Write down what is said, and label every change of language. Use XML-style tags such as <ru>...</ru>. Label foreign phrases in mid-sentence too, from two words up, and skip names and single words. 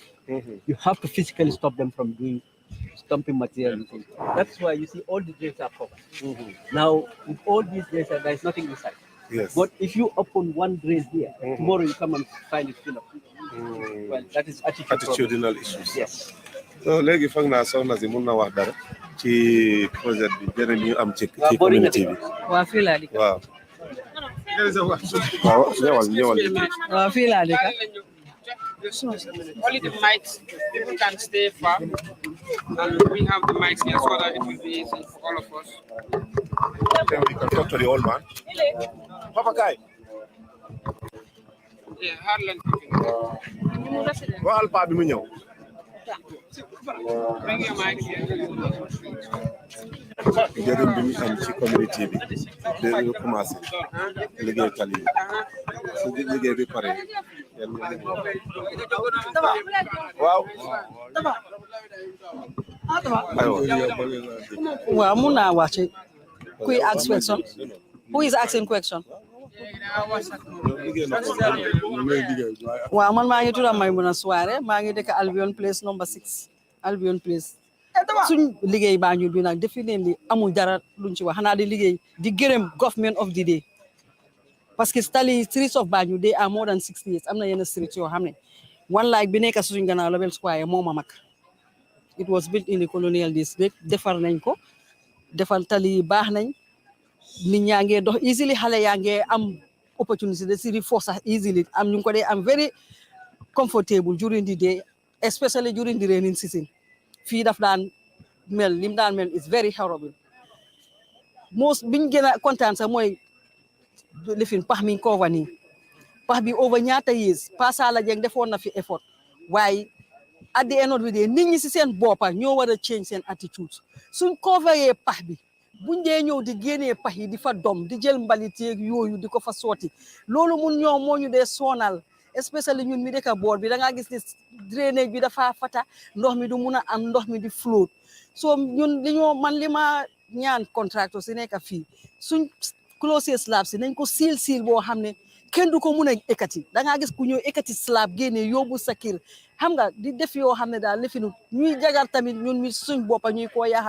<en>You have to physically stop them from dumping material. That's why you see all the drains are covered. Now, with all these drains, there is nothing inside. Yes. But if you open one drain here, tomorrow you come and find it filled up. Well, that is attitudinal issues. Yes.</en> <wo>So léegi foog naa soxna si mun na wax dara ci projet bi jërë ñu am ci community bi. waa fii laa dëkk. waaw. waaw fii laa dëkk.</wo> <en>Only the mics, people can stay far, and we have the mics here so that it will be easy for all of us. Then we can talk to the old man. Papa Kai. Yeah, Harlan.</en> <wo>Waxal paa bi mu ñëw.</wo> <en>Bring your mic here.</en> <wo>Njëriñ bi mu am ci community bi dañu commencé liggéey tali bi su liggéey bi pare waaw waaw mun naa wax ci kuy</wo> <en>ask question. Who is asking question?</en> <wo>waaw man maa ngi tudd Maimouna Souare maa ngi dëkk Albion Place number 6 Albion Place. suñ liggéey Banjul bi nag definitely amul dara luñ ci wax xanaa di liggéey di gërëm</wo> <en>government of the day</en> <wo>parce que tali</wo> <en>streets of Banjul they are more than 60 years</en> <wo>am na yenn streets yoo xam ne</wo> <en>one like</en> <wo>bi nekk suñ gannaaw Label Square moo ma mag.</wo> <en>It was built in the colonial days</en> <wo>defar nañ ko defar tali yi baax nañ nit ñaa ngee dox easily xale yaa ngee am opportunity de si di force easily am ñu ko dee am</wo> <en>very comfortable during the day especially during the raining season.</en> <wo>Fii daf daan mel lim daan mel</wo> <en>is very horrible.</en> <wo>Most biñ gën a kontaan sax mooy lifin pax mi cover nii pax bi over ñaata years Pasala Jeng defoon na fi effort waaye</wo> <en>at the end of the day</en> <wo>nit ñi si seen boppa ñoo war a change seen attitude suñ coveree pax bi buñ dee ñëw di génnee pax yi di fa dom di jël mbalit yeeg yooyu di ko fa sotti loolu mun ñoom moo ñu dee sonal especially ñun mi dëkk boor bi da ngaa gis ne drainage bi dafa fata ndox mi du mun a am ndox mi di float so ñun li ma ñaan contractor si nekk fii suñ closest slab si nañ ko siil boo xam ne kenn du ko mun a ekkati da ngaa gis ku ñëw ekkati slab génnee yóbbu sa kër xam nga di def yoo xam ne daal lifinu ñuy jagar tamit ñun mi suñ boppa ñuy koo yaaxa</wo>